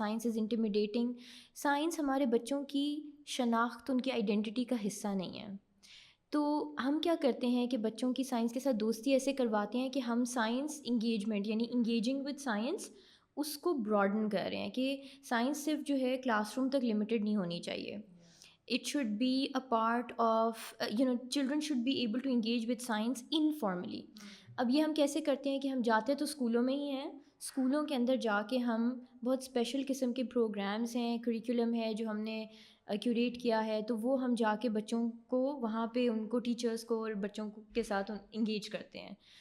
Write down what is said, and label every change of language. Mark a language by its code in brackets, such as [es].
[en] Science is intimidating. [ur] Science ہمارے بچوں کی شناخت, ان کی آئیڈینٹی کا حصہ نہیں ہے. تو ہم کیا کرتے ہیں کہ بچوں کی سائنس کے ساتھ دوستی ایسے کرواتے ہیں کہ ہم سائنس انگیجمنٹ یعنی [en] engaging with science [ur] اس کو براڈن کر رہے ہیں کہ سائنس صرف جو ہے کلاس روم تک لمیٹڈ نہیں ہونی چاہیے. [en] It should be a part of, children should be able to engage with science informally. [ur] اب یہ ہم کیسے کرتے ہیں کہ ہم جاتے تو اسکولوں میں ہی ہیں, اسکولوں کے اندر جا کے ہم بہت اسپیشل قسم کے پروگرامز ہیں, کریکولم ہے جو ہم نے کیوریٹ کیا ہے, تو وہ ہم جا کے بچوں کو وہاں پہ ان کو ٹیچرس کو اور بچوں کے ساتھ انگیج کرتے ہیں.